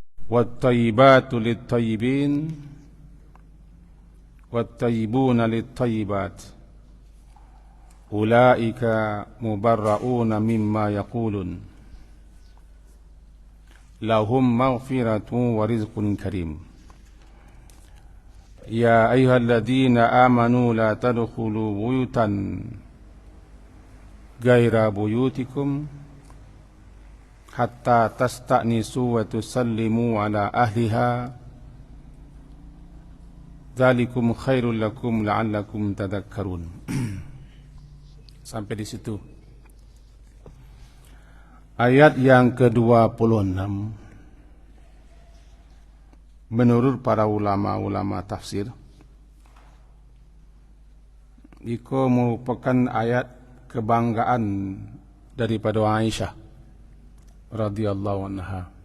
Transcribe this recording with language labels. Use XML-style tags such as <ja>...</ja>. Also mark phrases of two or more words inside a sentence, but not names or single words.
<ar>والطيبات للطيبين والطيبون للطيبات أولئك مبرءون مما يقولون لهم مغفرة ورزق كريم. يا أيها الذين آمنوا لا تدخلوا بيوتا غير بيوتكم حتى تستأنسوا وتسلموا على أهلها ذلكم خير لكم لعلكم تذكرون.</ar> <id>Sampai di situ. Ayat yang ke-26 menurut para ulama-ulama tafsir itu merupakan ayat kebanggaan daripada Aisyah</id> <ar>رضي الله عنها,</ar>